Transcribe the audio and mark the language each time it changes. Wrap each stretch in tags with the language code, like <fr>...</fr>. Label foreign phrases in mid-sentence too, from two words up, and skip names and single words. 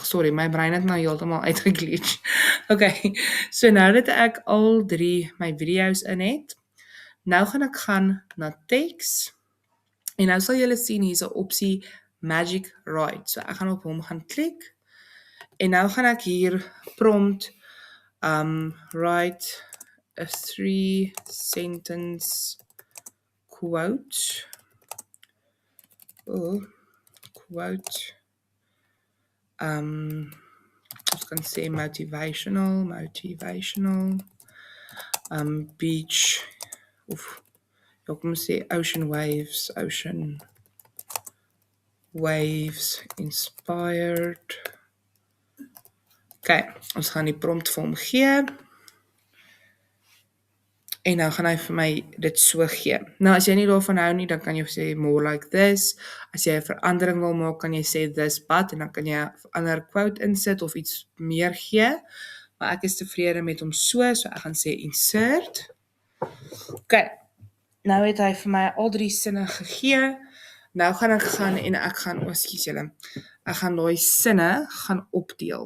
<af>Sorry, my brein het nou heeltemal uitgeglitch. OK. So nou dat ek al 3 my video's in het, nou gaan ek gaan na text. En nou sal julle sien hier's 'n opsie Magic Write. So ek gaan op hom gaan klik. En nou gaan ek hier prompt</af> <en>write a 3-sentence quote.</en> <af>Quote. Ons kan sê motivational, beach, of ek moet sê</af> <en>ocean waves inspired.</en> <af>OK, ons gaan die prompt vir hom gee. En nou gaan hy vir my dit so gee. Nou as jy nie daarvan hou nie, dan kan jy sê</af> <en>more like this.</en> <af>As jy 'n verandering wil maak, kan jy sê</af> <en>this but</en> <af>en dan kan jy 'n ander quote insit of iets meer gee. Maar ek is tevrede met hom so ek gaan sê insert. OK. Nou het hy vir my al 3 sinne gegee. Nou gaan ek gaan en ek gaan, ekskuus julle. Ek gaan daai sinne gaan opdeel.</af>